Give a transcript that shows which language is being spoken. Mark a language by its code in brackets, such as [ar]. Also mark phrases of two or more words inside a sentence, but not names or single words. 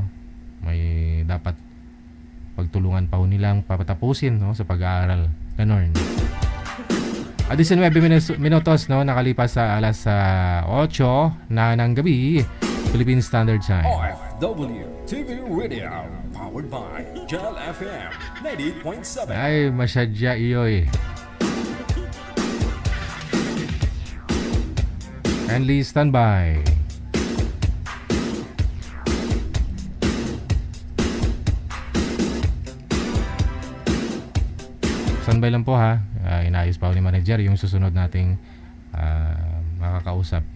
[tl] May dapat pagtulungan pa ho nilang papatapusin, no, sa pag-aaral. Ganon. 19 minutos, no, nakalipas sa alas 8 na ng gabi, Philippine Standard Time. [en] OFW TV Radio, powered by Gel FM 98.7. [tl] Ay, masyadya iyoy. [en] Kindly stand by. [tl] Standby lang po ha. Inaayos pa ho ni manager yung susunod nating makakausap.